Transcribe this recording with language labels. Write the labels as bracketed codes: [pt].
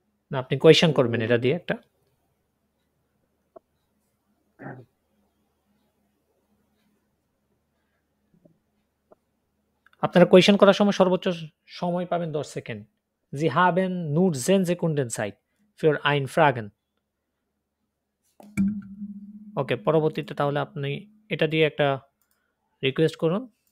[bn] না, আপনি কোয়েশ্চেন করবেন এটা দিয়ে একটা। আপনারা কোয়েশ্চেন করার সময় সর্বোচ্চ সময় পাবেন 10 second. [de] Sie haben nur 10 Sekunden Zeit für ein Fragen। [bn] ওকে, পরবর্তীতে তাহলে আপনি এটা দিয়ে একটা রিকোয়েস্ট করুন।